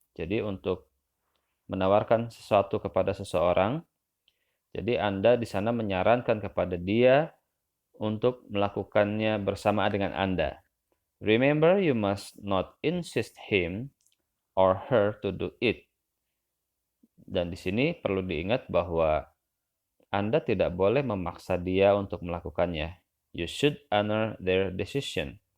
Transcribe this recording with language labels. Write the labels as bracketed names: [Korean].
[Indonesian] Jadi untuk menawarkan sesuatu kepada seseorang, jadi Anda di sana menyarankan kepada dia untuk melakukannya bersama dengan Anda. [English] Remember, you must not insist him or her to do it. [Indonesian] Dan di sini perlu diingat bahwa Anda tidak boleh memaksa dia untuk melakukannya. [English] You should honor their decision.